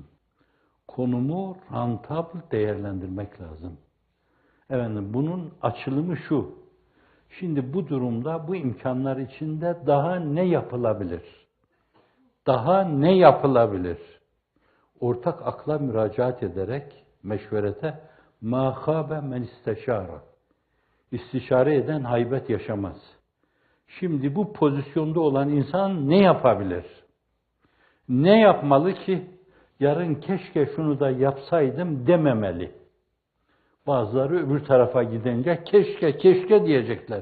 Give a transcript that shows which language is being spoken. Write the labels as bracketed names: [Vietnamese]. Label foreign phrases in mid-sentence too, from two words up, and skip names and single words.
[Turkish] Konumu rantabl değerlendirmek lazım. Bunun açılımı şu. Şimdi bu durumda, bu imkanlar içinde daha ne yapılabilir? Daha ne yapılabilir? Ortak akla müracaat ederek meşverete [Arabic] مَا خَابَ مَنِ اسْتَشَارَ. [Turkish] İstişare eden haybet yaşamaz. Şimdi bu pozisyonda olan insan ne yapabilir? Ne yapmalı ki yarın keşke şunu da yapsaydım dememeli. Bazıları öbür tarafa gidince keşke diyecekler.